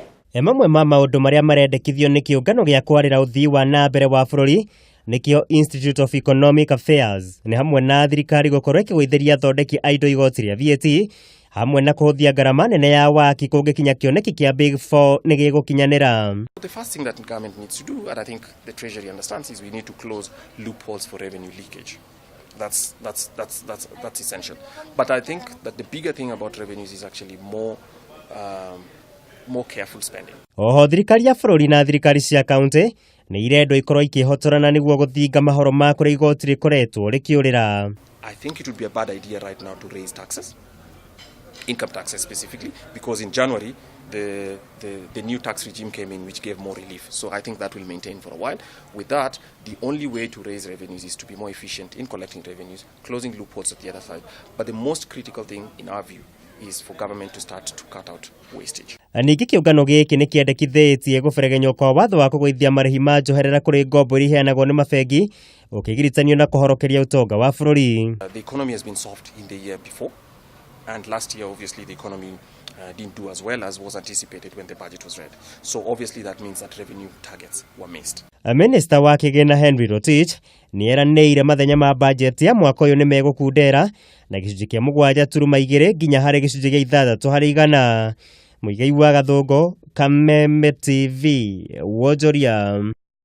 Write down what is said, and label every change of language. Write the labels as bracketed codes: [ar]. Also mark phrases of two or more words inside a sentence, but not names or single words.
[ki] Mamwe ma maundu maria marendekithio ni Kiungano gya kwarira uthii wa na mbere wa bururi nikio Institute of Economic Affairs ni hamwe na thirikari gukorwo ikigwithiria athondeki a indo igoti ria VAT hamwe na kuhuthia garama nene ya waki kungikinya kioneki kia Big 4 ni gigukinyanira. [en] The first thing that the government needs to do, and I think the Treasury understands, is we need to close loopholes for revenue leakage. That's essential. But I think that the bigger thing about revenues is actually more careful spending. [ki] Oho thirikari ya bururi na thirikari cia county ni irendo ikorwo ikihotorana niguo guthinga mahoro ma kuria igoti rikoretwo rikiurira. [en] I think it would be a bad idea right now to raise taxes, income taxes specifically, because in January the new tax regime came in which gave more relief. So I think that will maintain for a while. With that, the only way to raise revenues is to be more efficient in collecting revenues, closing loopholes at the other side. But the most critical thing in our view is for government to start to cut out wastage. [ki] Ningĩ Kiungano gĩkĩ nĩ kĩendekithĩtie gũberegenywo kwa watho wa kũgũithia marĩhi ma njoherera kũrĩ ngombo iria iheanagwo nĩ mabengi ũkĩgiritanio na kũhorokeria utonga wa bũrũri. [en] The economy has been soft in the year before, and last year obviously the economy didn't do as well as was anticipated when the budget was read. So obviously that means that revenue targets were missed. [ki] Minister wa kigina Henry Rotich ni eranĩire mathenya ma bajeti ya mwaka ũyũ nĩ megũkundera na gĩcunjĩ kĩa 7.2 nginya harĩ gĩcunjĩ gĩa 6%. Muingi wa Gathũngũ, Kameme TV, Wonjoria.